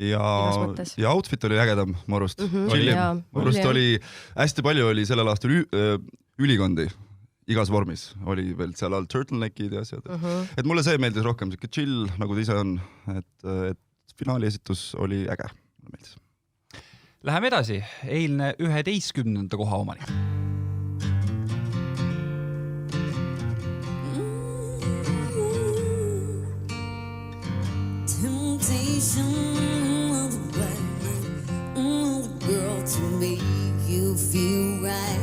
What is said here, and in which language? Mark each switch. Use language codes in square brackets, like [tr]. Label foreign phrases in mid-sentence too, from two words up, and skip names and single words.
[et] Ja outfit oli ägedam, ma arust. Oli hästi palju oli sellel aastal ülikondi igas vormis. Oli veel seal all turtleneckid ja asjad. Et mulle see meeldis rohkem, siuke chill, nagu ta ise on. Et finaali esitus oli äge. Läheme edasi. Eilne 11. koha omani. [en] Of the black man, the girl to make you feel right.